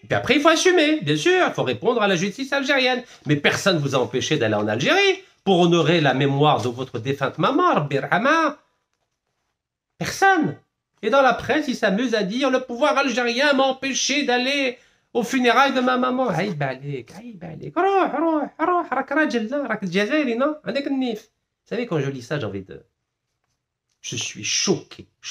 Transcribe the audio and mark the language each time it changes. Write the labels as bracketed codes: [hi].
[fr] Et puis après, il faut assumer, bien sûr. Il faut répondre à la justice algérienne. Mais personne ne vous a empêché d'aller en Algérie pour honorer la mémoire de votre défunte maman, [ar] Rabbi Rahama. [fr] Personne. Et dans la presse, ils s'amusent à dire « Le pouvoir algérien m'a empêché d'aller aux funérailles de ma maman. » [ar] عيب عليك, عيب عليك. روح, راك راجل, راك الجزائري, [fr] non? [ar] عندك النيف. [fr] Vous savez, quand je lis ça, j'ai envie de... Je suis choqué.